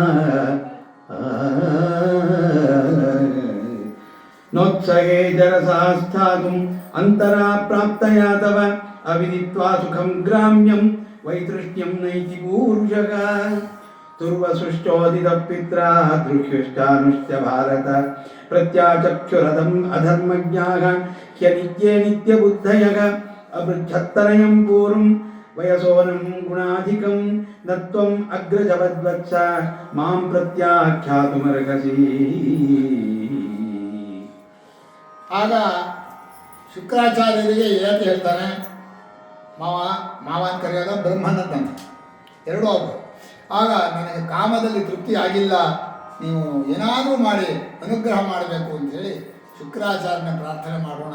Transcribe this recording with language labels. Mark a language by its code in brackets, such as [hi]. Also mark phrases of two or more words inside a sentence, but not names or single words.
[sa] ನೋತ್ಸಹೇ ಜರಸಾ ಸ್ಥಾತುಂ ಅಂತರಾ ಪ್ರಾಪ್ತಯಾ ತವ ಅವಿದಿತ್ವಾ ಸುಖಂ ಗ್ರಾಮ್ಯಂ ವೈತೃಷ್ಣ್ಯಂ ನೈತಿ ಪೂರುಷಃ ತುರ್ವಸೃಷ್ಟೋದಿತ ಪಿತ್ರಾ ದೃಹ್ಯುಶ್ಚಾನುಶ್ಚ ಭಾರತ ಪ್ರತ್ಯಾಚಕ್ಷುರಧಂ ಅಧರ್ಮಜ್ಞಾಃ ಹ್ಯನಿತ್ಯೇ ನಿತ್ಯಬುದ್ಧಯಃ ಅಬೃಚ್ಛತ್ತರಯಂ ಪೂರ್ವಂ ವಯಸೋನಂ ಗುಣಾಧಿಕಂ ನತ್ವಂ ಅಗ್ರಜವದ್ವತ್ಸ ಮಾಂ ಪ್ರತ್ಯಾಖ್ಯಾತುಮರ್ಹಸಿ. [kn] ಆಗ ಶುಕ್ರಾಚಾರ್ಯರಿಗೆ ಏಕೆ ಹೇಳ್ತಾನೆ, ಮಾವನ್ ಕರೆಯೋದ ಬ್ರಹ್ಮನಂತ ಎರಡೂ ಅವರು. ಆಗ ನನಗೆ ಕಾಮದಲ್ಲಿ ತೃಪ್ತಿ ಆಗಿಲ್ಲ, ನೀವು ಏನಾದರೂ ಮಾಡಿ ಅನುಗ್ರಹ ಮಾಡಬೇಕು ಅಂಥೇಳಿ ಶುಕ್ರಾಚಾರ್ಯನ ಪ್ರಾರ್ಥನೆ ಮಾಡೋಣ.